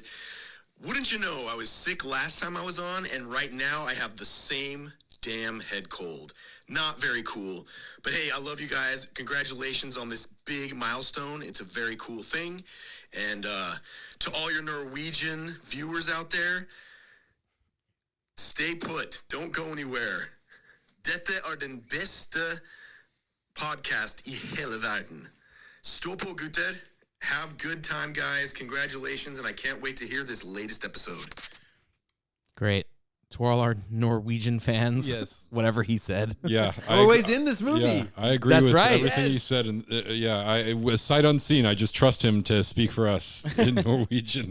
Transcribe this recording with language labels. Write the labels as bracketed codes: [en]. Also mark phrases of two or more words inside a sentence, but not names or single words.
[en] Wouldn't you know, I was sick last time I was on, and right now I have the same damn head cold. Not very cool. But hey, I love you guys. Congratulations on this big milestone. It's a very cool thing. And to all your Norwegian viewers out there, stay put. Don't go anywhere. [no] Dette den beste podcast i hele verden. Stå på, gutter. [en] Have good time, guys. Congratulations, and I can't wait to hear this latest episode. Great. To all our Norwegian fans. Yes. Whatever he said. Yeah, Always in this movie. Yeah, I agree That's with right. everything he Yes. said. And I was sight unseen. I just trust him to speak for us in Norwegian.